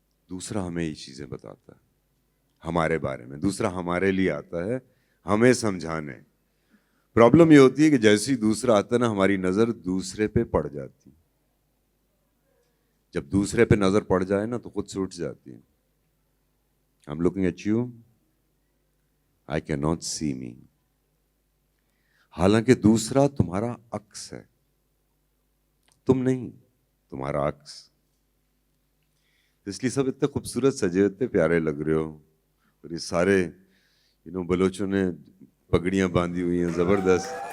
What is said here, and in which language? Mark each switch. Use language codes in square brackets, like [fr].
[ur] دوسرا ہمیں یہ چیزیں بتاتا ہے ہمارے بارے میں. دوسرا ہمارے لیے آتا ہے ہمیں سمجھانے. پرابلم یہ ہوتی ہے کہ جیسی دوسرا آتا ہے نا، ہماری نظر دوسرے پہ پڑ جاتی. جب دوسرے پہ نظر پڑ جائے نا تو خود سے اٹھ جاتی ہے. [en] I'm looking at you, I cannot see me. [ur] حالانکہ دوسرا تمہارا عکس ہے، تم نہیں، تمہارا عکس. اس لیے سب اتنے خوبصورت سجے، اتنے پیارے لگ رہے ہو. اور یہ سارے بلوچوں نے پگڑیاں باندھی ہوئی ہیں زبردست.